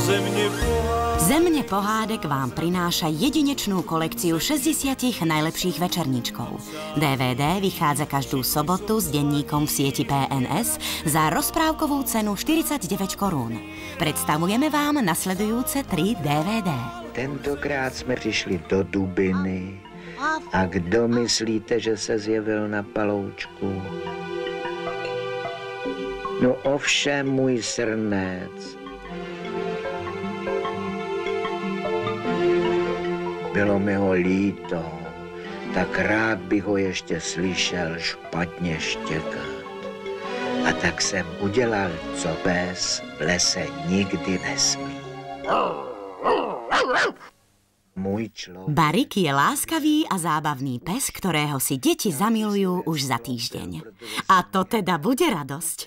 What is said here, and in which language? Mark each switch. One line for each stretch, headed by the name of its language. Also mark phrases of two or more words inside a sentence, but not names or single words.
Slovak: Země pohádek vám prináša jedinečnú kolekciu 60 najlepších večerníčkov. DVD vychádza každú sobotu s denníkom v sieti PNS za rozprávkovú cenu 49 korún. Predstavujeme vám nasledujúce 3 DVD.
Czech: Tentokrát jsme přišli do Dubiny. A kdo myslíte, že se zjevil na paloučku? No ovšem můj srnec. Bylo mi ho líto, tak rád bych ho ještě slyšel špatně štěkat. A tak jsem udělal, co pes v lese nikdy nesmí.
Slovak: Barik je láskavý a zábavný pes, ktorého si deti zamilujú už za týždeň. A to teda bude radosť.